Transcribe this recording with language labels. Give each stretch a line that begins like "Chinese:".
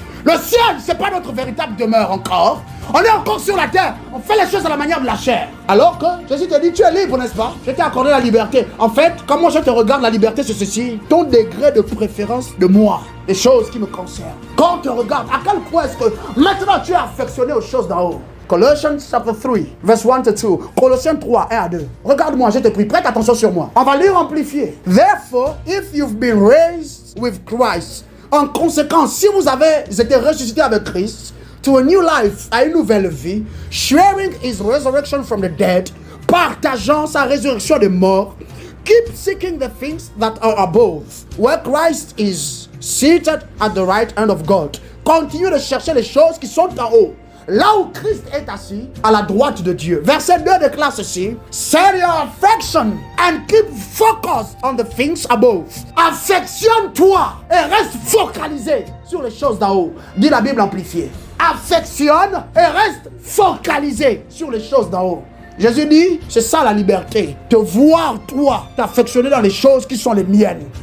French: Le ciel, ce n'est pas notre véritable demeure encore. On est encore sur la terre. On fait les choses à la manière de la chair. Alors que Jésus te dit, tu es libre, n'est-ce pas? Je t'ai accordé la liberté. En fait, comment je te regarde, la liberté, c'est ceci. Ton degré de préférence de moi. Les choses qui me concernent. Quand on te regarde, à quel point est-ce que maintenant tu es affectionné aux choses d'en haut?
English: Colossians chapter 3, verse 1 to 2.
French: Colossiens 3, 1 à 2. Regarde-moi, je te prie, prête attention sur moi. On va lire amplifié.
English: Therefore, if you've been raised with Christ,
French: en conséquence, si vous avez été ressuscité avec Christ,
English: to a new life,
French: à une nouvelle vie,
English: sharing his resurrection from the dead,
French: partageant sa résurrection des morts,
English: keep seeking the things that are above, where Christ is seated at the right hand of God.
French: Continue de chercher les choses qui sont en haut, là où Christ est assis, à la droite de Dieu. Verset 2 déclare ceci.
English: Set your affection and keep focused on the things above.
French: Affectionne-toi et reste focalisé sur les choses d'en haut. Dit la Bible amplifiée. Affectionne et reste focalisé sur les choses d'en haut. Jésus dit, c'est ça la liberté. De voir toi t'affectionner dans les choses qui sont les miennes.